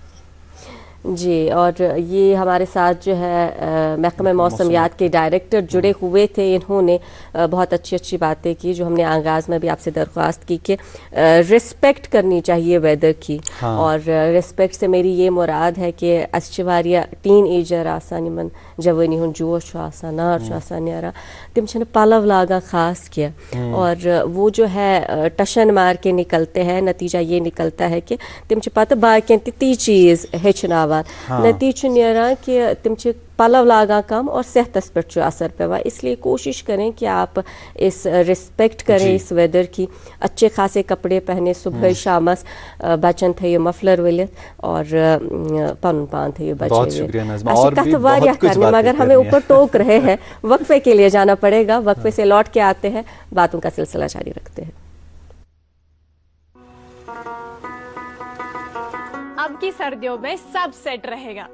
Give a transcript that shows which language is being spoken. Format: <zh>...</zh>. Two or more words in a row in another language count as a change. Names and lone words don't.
<ur>جی, اور یہ ہمارے ساتھ جو ہے محکمہ موسمیات کے ڈائریکٹر جڑے ہوئے تھے. انہوں نے بہت اچھی اچھی باتیں کی جو ہم نے آغاز میں بھی آپ سے درخواست کی کہ رسپیکٹ کرنی چاہیے ویدر کی. اور رسپیکٹ سے میری یہ مراد ہے کہ</ur> <ks>اسچہ واریاہ ٹین ایجر آسان یمن جوانی ہن جوش آسان, نار آسان نیران, تم چھن پلو لاگان خاص کیا,</ks> <ur>اور وہ جو ہے ٹشن مار کے نکلتے ہیں. نتیجہ یہ نکلتا ہے کہ</ur> <ks>تم چھ پتہ باقین تی چیز ہیچناوان. نتیجہ نیران کہ تم چھ پلو لاگان کم اور صحتس پہ اثر پیوان.</ks> <ur>اس لیے کوشش کریں کہ آپ اس رسپیکٹ کریں اس ویدر کی, اچھے خاصے کپڑے پہنے,</ur> <ks>صبح شامس بچن تھے مفلر ولت اور پن پان تھے بچے کرنے.</ks> <ur>مگر ہمیں اوپر ٹوک رہے ہیں, وقفے کے لیے جانا پڑے گا. وقفے سے لوٹ کے آتے ہیں, باتوں کا سلسلہ جاری رکھتے ہیں. اب کی سردیوں میں سب سیٹ رہے گا.</ur>